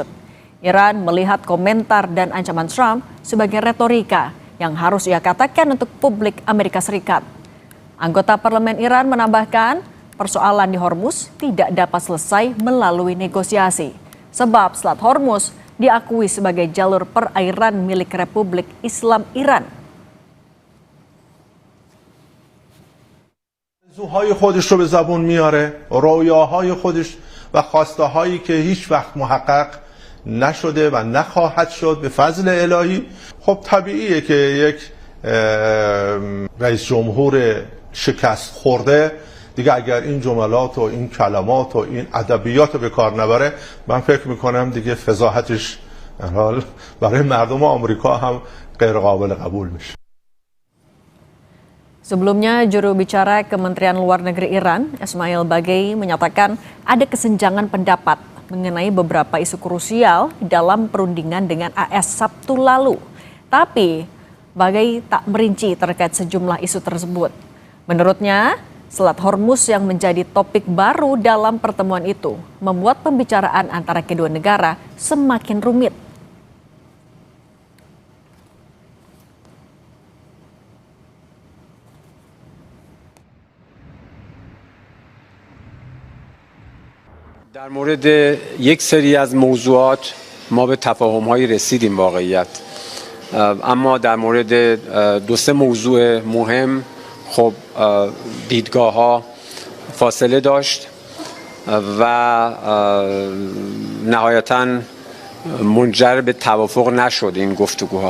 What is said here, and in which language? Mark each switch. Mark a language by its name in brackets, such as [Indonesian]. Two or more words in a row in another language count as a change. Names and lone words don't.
[Indonesian] Iran melihat komentar dan ancaman Trump sebagai retorika yang harus ia katakan untuk publik Amerika Serikat. Anggota Parlemen Iran menambahkan persoalan di Hormuz tidak dapat selesai melalui negosiasi. Sebab Selat Hormuz diakui sebagai jalur perairan milik Republik Islam Iran. [Persian] آرزوهای خودش رو به زبون میاره، رویاهای خودش و خواسته هایی که هیچ وقت محقق نشده و نخواهد شد به فضل الهی. خب طبیعیه که یک رئیس جمهور شکست خورده دیگه اگر این جملات و این کلمات و این ادبیات رو به کار نبره، من فکر میکنم دیگه فضاحتش برای مردم آمریکا هم غیر قابل قبول میشه. [Indonesian] Sebelumnya, juru bicara Kementerian Luar Negeri Iran, Ismail Baghei, menyatakan ada kesenjangan pendapat mengenai beberapa isu krusial dalam perundingan dengan AS Sabtu lalu. Tapi, Baghei tak merinci terkait sejumlah isu tersebut. Menurutnya, Selat Hormuz yang menjadi topik baru dalam pertemuan itu membuat pembicaraan antara kedua negara semakin rumit. [Persian] در مورد یک سری از موضوعات ما به تفاهم‌هایی رسیدیم واقعیت، اما در مورد 2-3 موضوع مهم خب دیدگاه ها فاصله داشت و نهایتاً منجر به توافق نشد این گفتگوها.